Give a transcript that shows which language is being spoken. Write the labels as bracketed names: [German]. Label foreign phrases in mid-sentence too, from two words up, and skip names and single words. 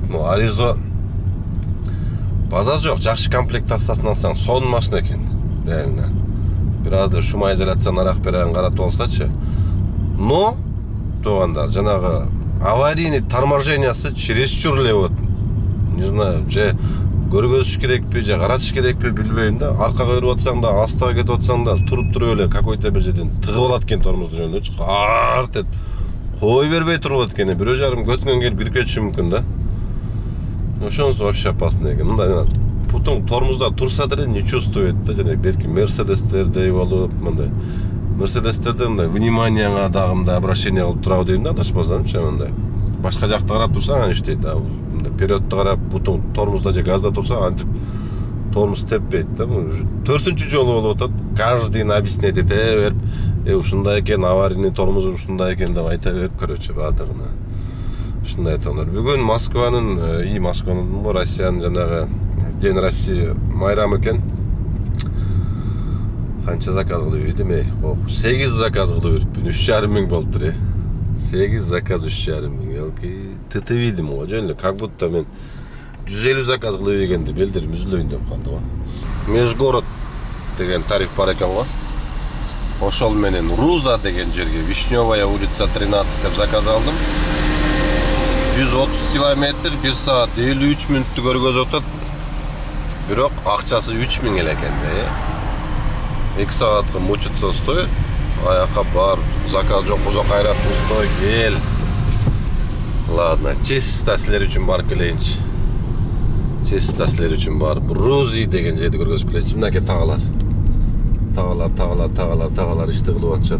[Kyrgyz] Аризо базар жок, жакшы комплектациясын алсаң сонун машина экен. Реально. Бир азыр шумоизоляцияны арак берен каратып алсачы. Но туугандар, жанагы [Russian] аварийный торможениясы [Kyrgyz] чересчур эле болот. [Russian] Не знаю, [Kyrgyz] же көргөзүш керекпи, же каратыш керекпи билбейм да. Аркага өөрүп атсаң да, астага кетип атсаң да, туруп эле какой-то бир жерден тыгып алат экен тормоздун жөнүндө. Арт эт. Кой бербей туруп экен. Бирөө жарым көтүнөн келип кирип кетиши мүмкүн да. Ошонусу [Russian] вообще опасно [Kyrgyz] экен. Мындай путун тормозда турса деле [Russian] не чувствует [Kyrgyz] да, жана берки Мерседестердей болуп, мындай Мерседестерде мындай вниманияңа дагы мындай обращение кылып турабы дейм да, адашпасамчы мындай. Башка жакты карап турсаң аны иштейт да. Мындай периодто карап, бутун тормозда же газда турсаң антип тормоз теппейт да. 4-нчү жолу болуп атат. Каждыйын объяснять эте берип, ушундай экен, [Russian] аварийный тормоз [Kyrgyz] ушундай экен деп айта берип, короче, баардыгына. Ушундай айталар. Бүгүн Москванын, Россиянын жанагы День России майрамы экен. Канча заказ кылып ийдим, 8 заказ кылып бериппин, 3,5 миң болуптур. 8 заказ 3,5 миң. Элки тытып ийдим го, жөн эле [Russian] как будто [Kyrgyz] мен 150 заказ кылып ийгенди белдерим үзүлөйүн деп калды го. Межгород деген тариф бар экен го. Ошол менен Руза деген жерге Вишневая улица 13 деп заказ алдым. 130 километр, 1 саат 53 мүнөттү көргөзүп атат. Бирок акчасы 3 миң эле экен да. [Russian] 2 саатка мучиться стоит. [Kyrgyz] Аяка бар, заказ жок болсо кайраттын стой кел. Ладно, чисто силер үчүн барып келейинчи. Чисто силер үчүн барып Рузи деген жерди көргөзүп келейинчи. Мынакей тагалар ишти кылып атышат.